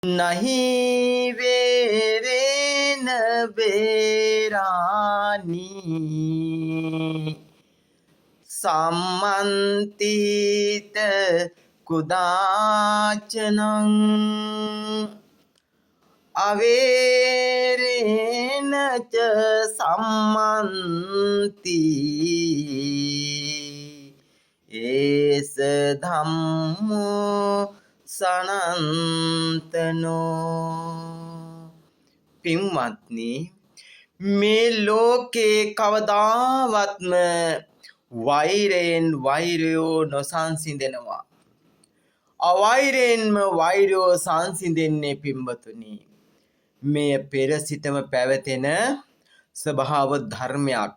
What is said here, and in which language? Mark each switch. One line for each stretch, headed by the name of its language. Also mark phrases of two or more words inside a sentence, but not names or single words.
Pali: नहीं वेरेन बेरानी සම්මන්තිත කුදාචනං අවේරේන ච සම්මන්ති ඒස ධම්මෝ සනන්තනෝ.
Sinhala: පින්වත්නි, මේ ලෝකේ කවදාවත්ම වෛරයෙන් වෛරයෝ නොසංසිඳෙනවා. අවෛරයෙන්ම වෛරයෝ සංසිඳෙන්නේ පින්වතුනි. මෙය පෙර සිටම පැවතෙන ස්වභාව ධර්මයක්.